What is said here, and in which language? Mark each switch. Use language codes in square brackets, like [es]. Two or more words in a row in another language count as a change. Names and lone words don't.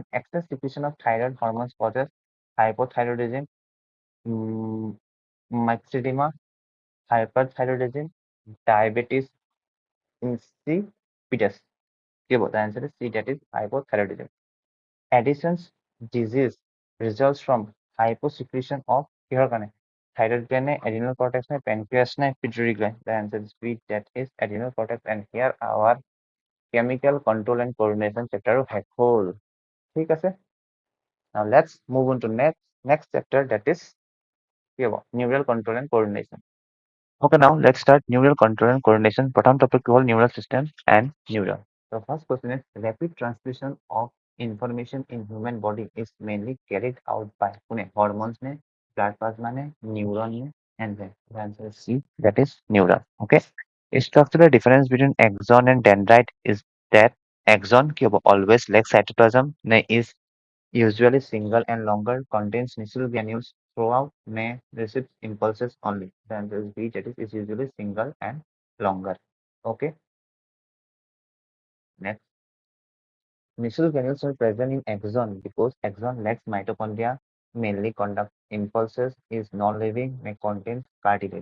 [en] Excess secretion of thyroid hormones causes hypothyroidism, myxedema, hyperthyroidism, diabetes, insipidus. The answer is C, that is hypothyroidism. Addison's disease results from hyposecretion of [as] কিহৰ কাৰণে? [en] Thyroid gland নে adrenal cortex নে pancreas নে pituitary gland? The answer is B, that is adrenal cortex. And here our chemical control and coordination chapter [as] শেষ হ'ল। ঠিক আছে? [en] Now let's move on to next chapter, that is [as] কি হ'ব? [en] Neural control and coordination. Okay, now let's start neural control and coordination. প্ৰথম topic হ'ল neural system and neuron. The first question is rapid transmission of information in human body is mainly carried out by কোনে? Hormones ne, blood plasma ne, neuron ne, enzyme. The answer is C, that is neuron. Okay. A structural difference between axon and dendrite is that axon [as] কি হ'ব? [en] Always lacks cytoplasm ne, is usually single and longer, contains niçal granules throughout, may receive impulses only. The answer is B, that is usually single and longer. Okay, next. Niçal granules are present in axon because axon lacks mitochondria, mainly conduct impulses, is non-living, may contain cartilage.